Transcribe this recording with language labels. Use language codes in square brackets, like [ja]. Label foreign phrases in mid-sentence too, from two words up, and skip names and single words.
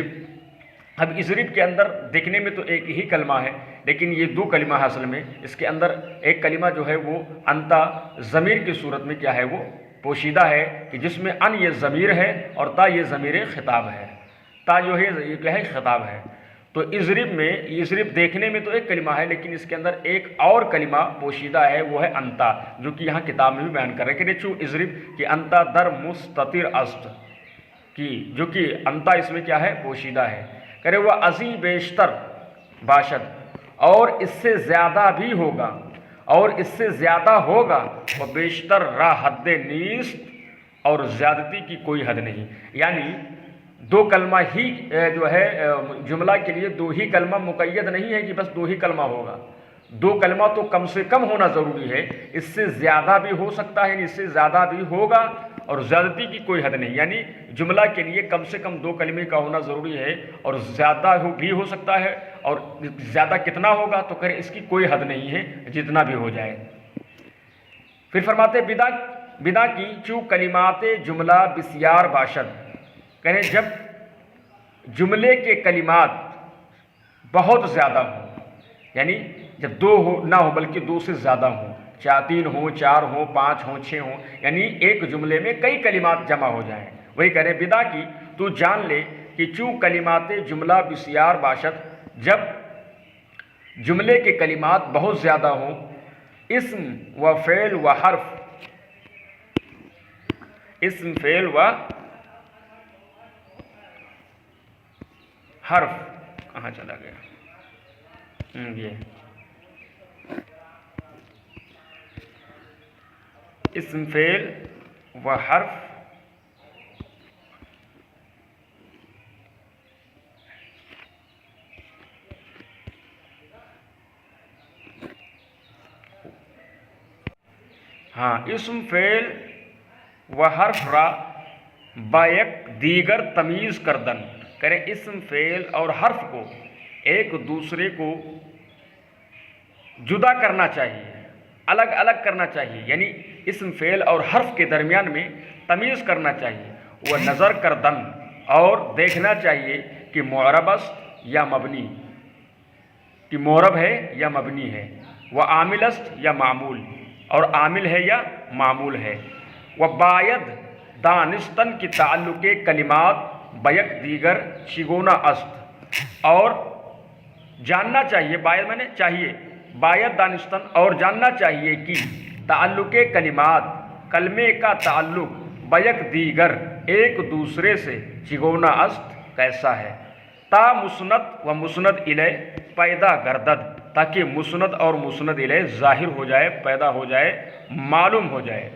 [ur] اب اضرب کے اندر دیکھنے میں تو ایک ہی کلمہ ہے لیکن یہ دو کلمہ ہے اصل میں، اس کے اندر ایک کلمہ جو ہے وہ انتا ضمیر کی صورت میں کیا ہے وہ پوشیدہ ہے، کہ جس میں ان یہ ضمیر ہے اور تا یہ ضمیر خطاب ہے، تا جو ہے یہ کیا ہے خطاب ہے۔ تو اضرب میں اضرب دیکھنے میں تو ایک کلمہ ہے لیکن اس کے اندر ایک اور کلمہ پوشیدہ ہے، وہ ہے انتا، جو کہ یہاں کتاب میں بھی بیان کر رہے ہیں کہ [fa] چوں اضرب کہ انتا در مستتر است، [ur] کی جو کہ انتا اس میں کیا ہے پوشیدہ ہے۔ [fa] کرے وہ ازی بیشتر باشد، [ur] اور اس سے زیادہ بھی ہوگا، اور اس سے زیادہ ہوگا، وہ [fa] بیشتر را حد نیست، [ur] اور زیادتی کی کوئی حد نہیں، یعنی دو کلمہ ہی جو ہے جملہ کے لیے دو ہی کلمہ مقید نہیں ہے کہ بس دو ہی کلمہ ہوگا، دو کلمہ تو کم سے کم ہونا ضروری ہے، اس سے زیادہ بھی ہو سکتا ہے، اس سے زیادہ بھی ہوگا، اور زیادتی کی کوئی حد نہیں، یعنی جملہ کے لیے کم سے کم دو کلمے کا ہونا ضروری ہے، اور زیادہ بھی ہو سکتا ہے، اور زیادہ کتنا ہوگا تو کرے اس کی کوئی حد نہیں ہے، جتنا بھی ہو جائے۔ پھر فرماتے [fa] بدا کی چوں کلمات جملہ بسیار باشد، [ur] کہیں جب جملے کے کلمات بہت زیادہ ہوں، یعنی جب دو ہو نہ ہو بلکہ دو سے زیادہ ہوں، تین ہوں، چار ہوں، پانچ ہوں، چھ ہوں، یعنی ایک جملے میں کئی کلمات جمع ہو جائیں، وہی کہہ رہے [fa] بدا کی [ur] تو جان لے کہ [fa] چوں کلمات جملہ بسیار باشد، [ur] جب جملے کے کلمات بہت زیادہ ہوں، اسم و فعل و حرف، اسم فعل و حرف کہاں چلا گیا یہ [fa] اسم فعل و حرف ہاں اسم فعل و حرف را بایک دیگر تمیز کردن، [ur] کریں اسم فعل اور حرف کو ایک دوسرے کو جدا کرنا چاہیے، الگ الگ کرنا چاہیے، یعنی اسم فعل اور حرف کے درمیان میں تمیز کرنا چاہیے۔ وہ [fa] نظر کردن، [ur] اور دیکھنا چاہیے کہ [fa] معرب است یا مبنی، [ur] کہ معرب ہے یا مبنی ہے، وہ [fa] عامل است یا معمول، [ur] اور عامل ہے یا معمول ہے۔ [fa] وہ باید دانستن کی تعلق کلمات بیک دیگر چگونا است، [ur] اور جاننا چاہیے، باید میں نے چاہیے، [fa] باید دانستن [ur] اور جاننا چاہیے کہ [fa] تعلق کلمات [ur] کلمے کا تعلق [fa] بیک دیگر [ur] ایک دوسرے سے [fa] چگونا است [ur] کیسا ہے، [fa] تا مسند و مسند الیہ پیدا گردد، [ur] تاکہ مسند اور مسند الیہ ظاہر ہو جائے، پیدا ہو جائے، معلوم ہو جائے۔